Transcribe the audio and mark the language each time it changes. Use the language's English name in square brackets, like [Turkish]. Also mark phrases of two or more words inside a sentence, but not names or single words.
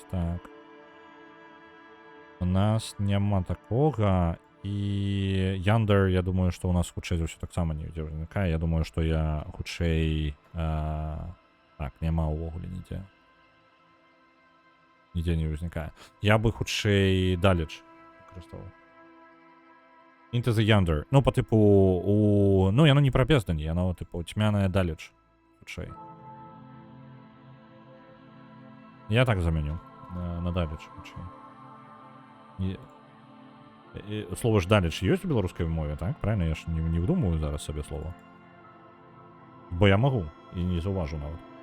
[Belarusian] Так. У нас няма такога. І Яндер, я думаю, што ў нас хутчэй за ўсё таксама не ўзнікае. Я думаю, што я хутчэй... Так, няма ўвогуле нідзе. Нідзе не ўзнікае. Я бы хутчэй далеч выкарыстоўваў. [English] Into the Yonder. [Russian] Ну, по типу... Ну, [Belarusian] яно не пра бездані, яно, типу, цьмяная далеч. Хутчэй. Я так заменю. На далеч хутчэй. Слово ж далеч ёсць у беларускай мове, так? [Russian] Правильно? [Belarusian] Я ж не выдумываю зараз сабе слова. Бо я магу і не заўважу нават.